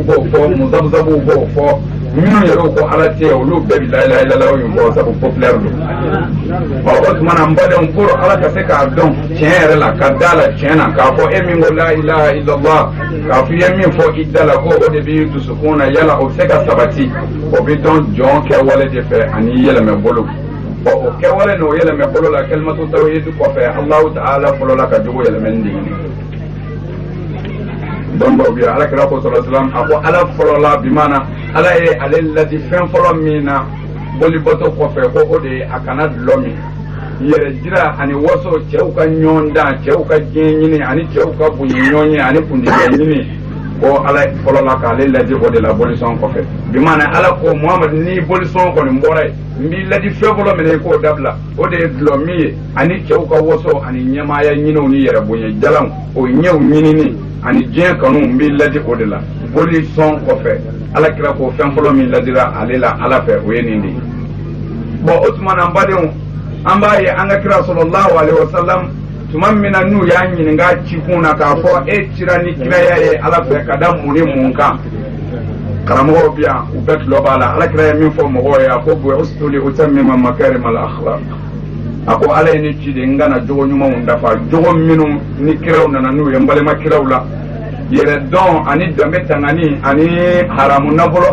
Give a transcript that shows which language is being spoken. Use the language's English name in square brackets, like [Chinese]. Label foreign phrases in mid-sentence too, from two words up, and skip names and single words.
[Bambara] b'o fɔ muzabzabuw b'o fɔ minnu yɛrɛ ko ala tɛ olu bɛɛ bi [Arabic] لا إله إلا الله [Bambara] in fɔ sabu populaire don o tuma na n badenw pour ala ka se k'a dɔn tiɲɛ yɛrɛ la ka d'a la tiɲɛ na k'a fɔ e min ko [Arabic] لا إله إلا الله [Bambara] k'a fɔ i ye min fɔ i da la ko o de b'i dusukun na yala o bɛ se ka sabati o bɛ dɔn jɔn kɛwale de fɛ ani yɛlɛmɛ bolo o kɛwale n'o yɛlɛmɛ bolo la [Arabic] كلمة التوحيد [Bambara] kɔfɛ [Arabic] الله تعالى [Bambara] fɔlɔ la ka jogo yɛlɛmɛni de ɲini donc dɔw bɛ yen ala kira ko [Arabic] صلى الله عليه وسلم [Bambara] a ko ala fɔlɔ la bi maana ala ye ale ladi fɛn fɔlɔ min na bolibato kɔfɛ ko o de ye a kana dulɔ min yɛrɛ jira ani waso cɛw ka ɲɔgɔn dan cɛw ka diɲɛ ɲini ani cɛw ka bonya ɲɔgɔn ye ani kundigiya ɲini ko ala fɔlɔ la k'ale ladi o de la bolisɔn kɔfɛ bi maana ala ko muhamadu ni bolisɔn kɔni bɔra ye n b'i ladi fɛn fɔlɔ min ye k'o dabila o de ye dulɔ min ye ani cɛw ka waso ani ɲɛmaaya ɲiniw ni yɛrɛ bonya jalanw o ɲɛw ɲinini ani diɲɛ kanu n b'i ladi o de la bolisɔn kɔfɛ ala kira ko fɛn fɔlɔ min ladira ale la ala fɛ o ye nin de ye bɔn o tuma na n badenw an b'a ye an ka kira [Arabic] صلى الله عليه وسلم [Bambara] tuma min na n'u y'a ɲininka cikun na k'a fɔ e cira ni kiraya ye ala fɛ ka da mun ni mun kan karamɔgɔw bi yan u bɛɛ tulɔ b'a la ala kira ye min fɔ mɔgɔw ye a ko [Arabic] بعثت لأتمم مكارم الأخلاق [Bambara] a ko ala ye ne ci de n kana jogo ɲumanw dafa jogo minnu ni kiraw nana n'u ye n balima kiraw la yɛrɛ dɔn ani danbe tangani ani haramu nafolo